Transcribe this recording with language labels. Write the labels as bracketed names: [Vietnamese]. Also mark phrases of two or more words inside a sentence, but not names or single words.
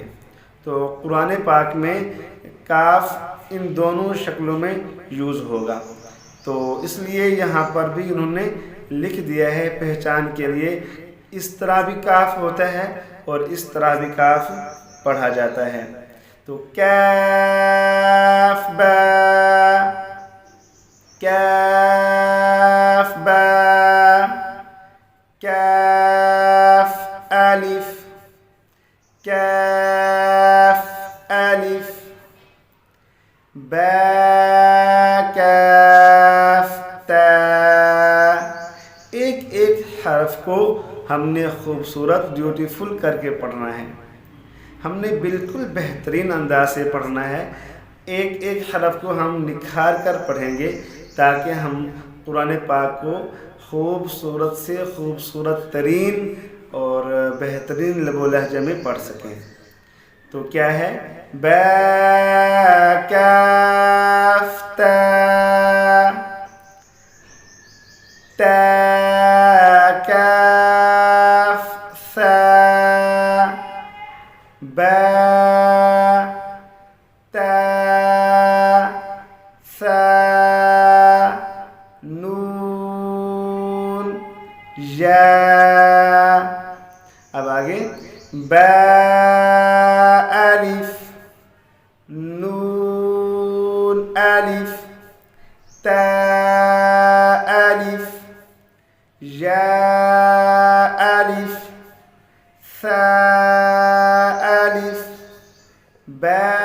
[Urdu] تو قرآن پاک میں کاف ان دونوں شکلوں میں یوز ہوگا، تو اس لیے یہاں پر بھی انہوں نے لکھ دیا ہے پہچان کے لیے، اس طرح بھی کاف ہوتا ہے اور اس طرح بھی کاف پڑھا جاتا ہے۔ تو کاف با، کاف با، کاف الف، کاف الف، با، کاف تا۔ ایک ایک حرف کو ہم نے خوبصورت بیوٹیفل کر کے پڑھنا ہے، ہم نے بالکل بہترین انداز سے پڑھنا ہے۔ ایک ایک حرف کو ہم نکھار کر پڑھیں گے تاکہ ہم قرآن پاک کو خوبصورت سے خوبصورت ترین اور بہترین لب و لہجے میں پڑھ سکیں۔ تو کیا ہے؟ با، کاف تا، تا، کاف ثا، با، تا، ثا، یا، اب آگے با الف, نون الف، تا الف، یا الف، ثا الف، با